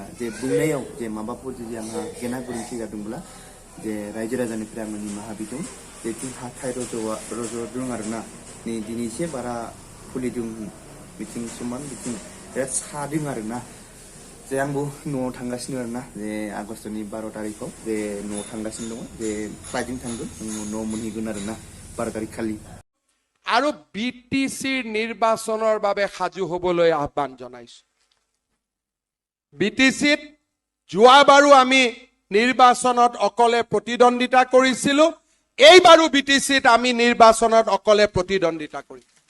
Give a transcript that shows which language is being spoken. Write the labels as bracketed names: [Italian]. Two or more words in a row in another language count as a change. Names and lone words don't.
[Bodo] जे बुंनायाव जे माबाफोर जुदि आंहा गेना गोरोन्थि जादोंब्ला जे रायजो राजानिफ्राय आङो निमाहा बिदों जेथिं हाथाय रज'दों आरोना नै दिनै एसे बारा फुलिदों बिथिं समान बिथिं बिराद सादों आरोना जे आंबो न'आव थांगासिनो आरोना जे आगष्टनि 12 तारिखआव जे न'आव थांगासिनो दङ जे फ्लाइटजों थांगोन न'आव मोनहैगोन आरोना 12 तारिख खालि [Assamese] আৰু BTCৰ নিৰ্বাচনৰ বাবে সাজু হ'বলৈ আহ্বান জনাইছো BTCত যোৱাবাৰো আমি নিৰ্বাচনত অকলে প্ৰতিদ্বন্দ্বিতা কৰিছিলো এইবাৰো BTCত আমি নিৰ্বাচনত অকলে প্ৰতিদ্বন্দ্বিতা কৰিম